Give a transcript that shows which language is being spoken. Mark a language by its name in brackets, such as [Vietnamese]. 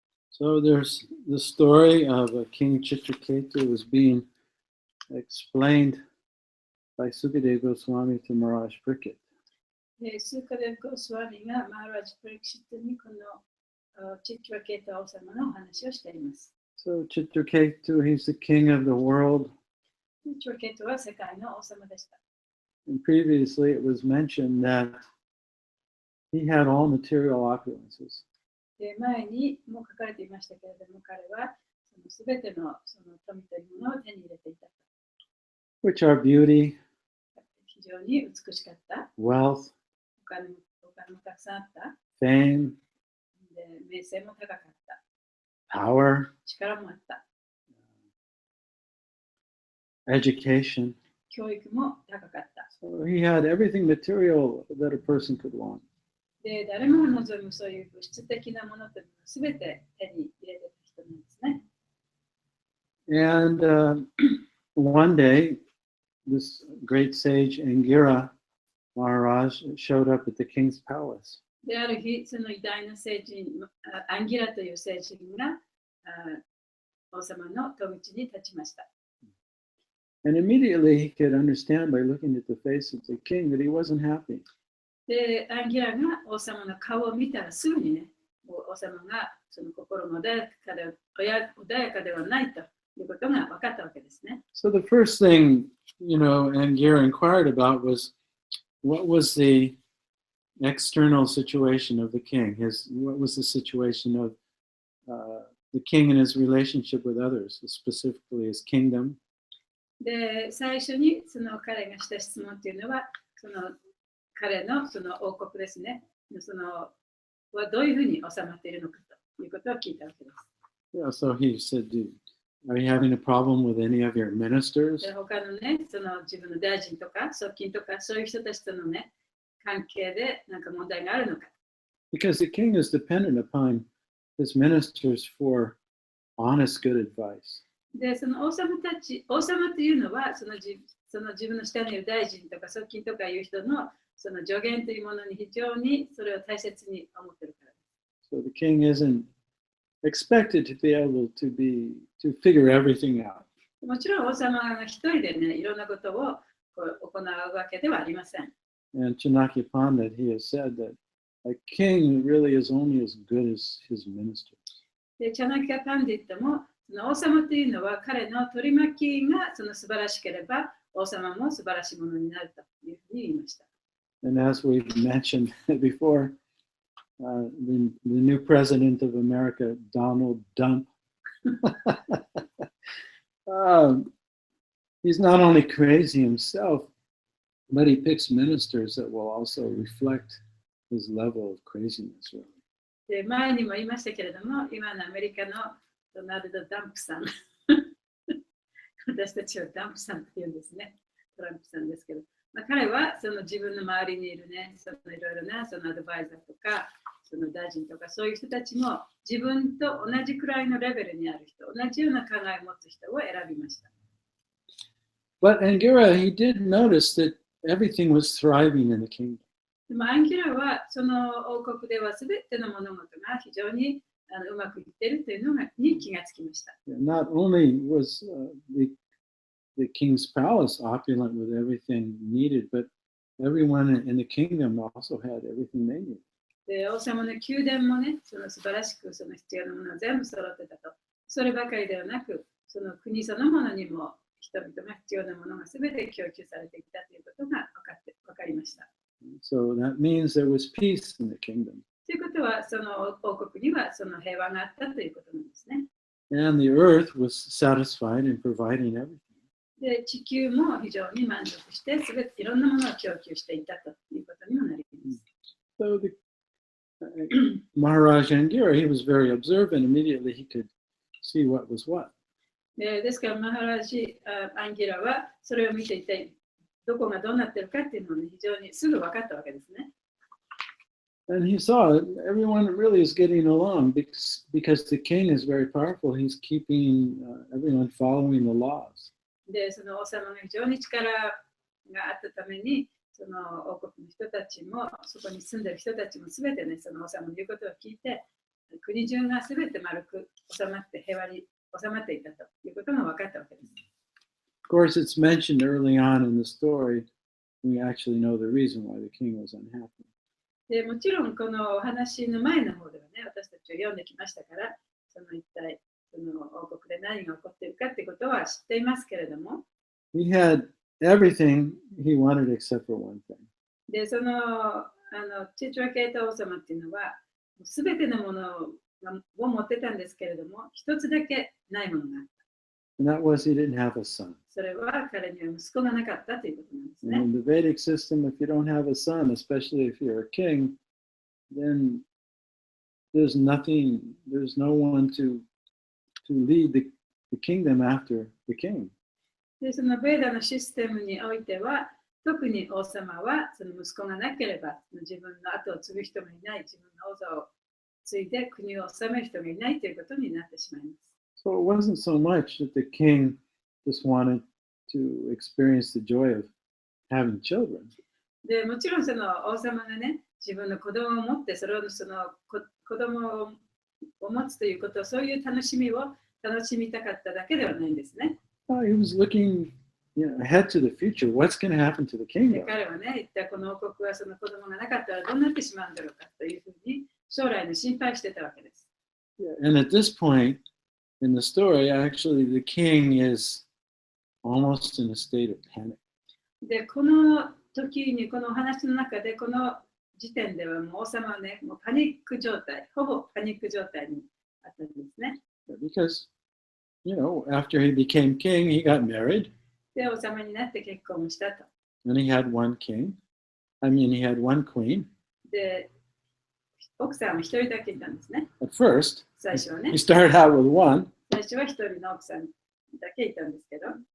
[English] So there's the story of King Chitraketu was being explained by Sukadeva Goswami to Maharaj Parikshit. [Japanese] スーカデブ・ゴスワミがマハラジ・プリクシットにこのチットラケータ王様のお話をしています。 [English] So Chitraketu, he's the king of the world. [Japanese] チットラケータは世界の王様でした。 [English] And previously it was mentioned that he had all material opulences. [Japanese] で前にも書かれていましたけれども、彼はすべての富というものを手に入れていた。 [English] Which are beauty, [Japanese] 非常に美しかった。 [English] wealth, [Japanese] お金もたくさんあった。 [English] fame, [Japanese] で名声も高かった。 [English] power, [Japanese] 力もあった。 [English] education. [Japanese] 教育も高かった。 [English] So he had everything material that a person could want. [Japanese] で誰もが望むそういう物質的なものというのはすべて手に入れてた人なんですね。 [English] And one day, this great sage Angira Maharaj showed up at the king's palace. [Japanese] である日、その偉大な聖人、アンギラという聖人が王様の戸口に立ちました。 [English] And immediately he could understand by looking at the face of the king that he wasn't happy. [Japanese] で、アンギラが王様の顔を見たらすぐにね、王様がその心の穏やかではないということが分かったわけですね。 [English] So the first thing, Angira inquired about was what was the external situation of the king? What was the situation of the king and his relationship with others, specifically his kingdom? [Japanese] で、最初にその彼がした質問というのは、その彼のその王国ですね。そのはどういうふうに収まっているのかということを聞いたわけです。 [English] Yeah, so he said, are you having a problem with any of your ministers? [Japanese] で他のね、その自分の大臣とか側近とかそういう人たちとのね、関係でなんか問題があるのか。 [English] Because the king is dependent upon his ministers for honest, good advice. [Japanese] で、その王様たち、王様というのは、その自分の下にいる大臣とか側近とかいう人のその助言というものに非常にそれを大切に思っているからです。 [English] So the king isn't expected to be able to figure everything out. [Japanese] もちろん王様が一人でね、いろんなことをこう行うわけではありません。 [English] And Chanakya Pandit, he has said that a king really is only as good as his ministers. [Japanese] で、チャナキャ・パンディットも、その王様というのは彼の取り巻きがその素晴らしければ、王様も素晴らしいものになるというふうに言いました。 [English] And as we've mentioned before, the new president of America, Donald Dump, he's not only crazy himself, but he picks ministers that will also reflect his level of craziness. Really. [Japanese] で、前にも言いましたけれども、今のアメリカのドナルド・ダンプさん、私たちはダンプさんと言うんですね。トランプさんですけど、彼はその自分の周りにいるね、そのいろいろなそのアドバイザーとか、その大臣とかそういう人たちも自分と同じくらいのレベルにある人、同じような考えを持つ人を選びました。 [English] But Angira, he did notice that everything was thriving in the kingdom. [Japanese] でもアンギラはその王国では全ての物事が非常にうまくいっているというのに気がつきました。 [English] Not only was the king's palace opulent with everything needed, but everyone in the kingdom also had everything they needed. [Japanese] で、王様の宮殿もね、その素晴らしくその必要なものを全部揃ってたと。そればかりではなく、その国そのものにも人々が必要なものが全て供給されていたということが分かりました。 [English] So that means there was peace in the kingdom. [Japanese] ということは、その王国にはその平和があったということなんですね。 [English] And the earth was satisfied in providing everything. [Japanese] で、地球も非常に満足して、すべていろんなものを供給していたということにもなります。 [English] So the Maharaj Angira, he was very observant. Immediately he could see what was what. [Japanese] ですから、マハラジ・アンギラはそれを見ていて、どこがどうなっているかっていうのを、ね、非常にすぐ分かったわけですね。 [English] And he saw that everyone really is getting along because the king is very powerful. He's keeping everyone following the laws. [Japanese] で、その王様が非常に力があったために、その王国の人たちも、そこに住んでいる人たちもすべてね、その王様の言うことを聞いて、国中がすべて丸く収まって平和に収まっていたということが分かったわけです。 [English] Of course, it's mentioned early on in the story. We actually know the reason why the king was unhappy. [Japanese] でもちろん、このお話の前の方ではね、私たちは読んできましたから、その一体、その王国で何が起こっているかってことは知っていますけれども、 [English] He had everything he wanted except for one thing. [Japanese] で、そのチチュアケータ王様っていうのは、すべてのものを持ってたんですけれども、一つだけないものがあった。 [English] And that was he didn't have a son. [Japanese] それは彼には息子がなかったということなんですね。 [English] And in the Vedic system, if you don't have a son, especially if you're a king, then there's no one to lead the kingdom after the king. [Japanese] で、そのベーダのシステムにおいては、特に王様はその息子がなければ、自分の後を継ぐ人がいない、自分の王座を継いで国を治める人がいないということになってしまいます。 [English] So it wasn't so much that the king just wanted to experience the joy of having children. [Japanese] で、もちろんその王様がね、自分の子供を持って、それをその子供を持つということを、そういう楽しみを楽しみたかっただけではないんですね。 [English] He was looking ahead to the future. What's going to happen to the [Japanese] で、 [English] kingdom? [Japanese] 彼はね、一体この王国はその子供がなかったらどうなってしまうんだろうかというふうに将来の心配してたわけです。 [English] And at this point in the story, actually, the king is almost in a state of panic. [Japanese] で、この時に、このお話の中で、この時点ではもう王様はね、もうパニック状態、ほぼパニック状態にあったんですね。 [English] Because, after he became king, he got married. [Japanese] で、王様になって結婚をしたと。 [English] And he had one king. He had one queen. [Japanese] で、奥さんは一人だけいたんですね。 [English] At first, [Japanese] 最初はね [English] he。 started out with one, [Japanese] 最初は一人の奥さんだけいたんですけど、